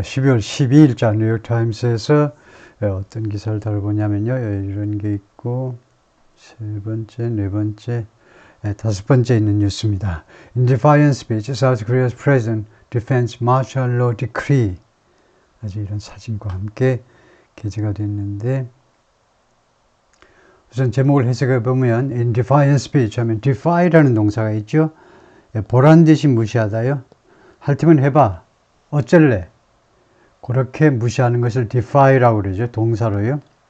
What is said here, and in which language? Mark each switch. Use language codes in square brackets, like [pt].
[ko] 12월 12일자 뉴욕타임스에서 어떤 기사를 다뤄보냐면요. 이런 게 있고, 세 번째, 네 번째, 다섯 번째 있는 뉴스입니다. [en] In defiance speech, South Korea's president defends martial law decree. [ko] 아주 이런 사진과 함께 게재가 됐는데, 우선 제목을 해석해 보면, [en] in defiance speech [ko] 하면 defy라는 동사가 있죠. 보란 듯이 무시하다요. 할 테면 해봐. 어쩔래? 그렇게 무시하는 것을 defy라고 그러죠. 동사로요.